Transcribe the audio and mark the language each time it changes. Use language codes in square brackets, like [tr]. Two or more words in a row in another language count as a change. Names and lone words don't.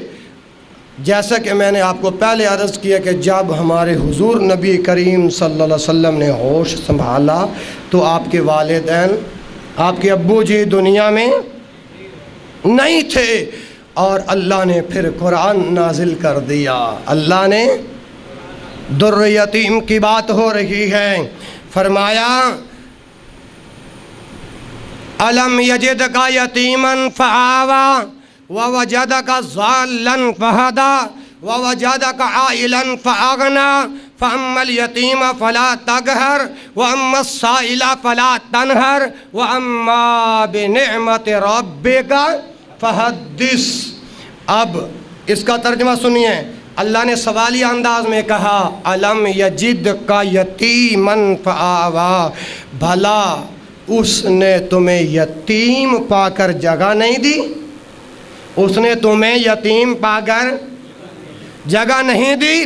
[ur] جیسا کہ میں نے آپ کو پہلے عرض کیا کہ جب ہمارے حضور نبی کریم صلی اللہ علیہ وسلم نے ہوش سنبھالا تو آپ کے والدین، آپ کے ابو جی دنیا میں نہیں تھے، اور اللہ نے پھر قرآن نازل کر دیا۔ اللہ نے در یتیم کی بات ہو رہی ہے، فرمایا [ar] الم یجدک یتیما فآویٰ ووجدک ضالا فہدیٰ ووجدك عائلا فأغنى فأما اليتيم فلا تقهر وأما السائل فلا تنهر وأما بنعمة ربك فحدث. [ur] اب اس کا ترجمہ سنیے. اللہ نے سوالیہ انداز میں کہا, [ar] ألم يجدك يتيما فآوى, [ur] بھلا اس نے تمہیں یتیم پا کر جگہ نہیں دی? اس نے تمہیں یتیم پا کر جگہ نہیں دی?